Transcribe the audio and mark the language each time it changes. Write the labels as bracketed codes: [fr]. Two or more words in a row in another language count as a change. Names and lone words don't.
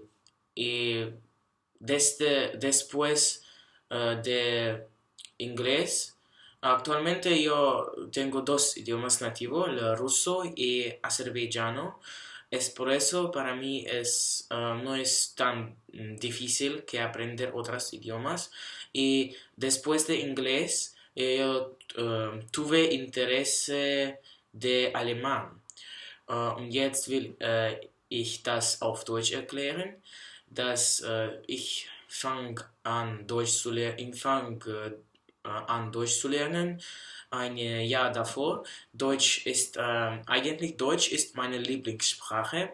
[es] Y después de inglés, actualmente yo tengo dos idiomas nativos, el ruso y azerbaiyano. Es por eso para mí no es tan difícil que aprender otros idiomas. Y después de inglés, yo tuve interés de alemán. [de] Und jetzt will ich das auf Deutsch erklären, dass ich fange an, Deutsch zu lernen, ein Jahr davor. Deutsch ist meine Lieblingssprache.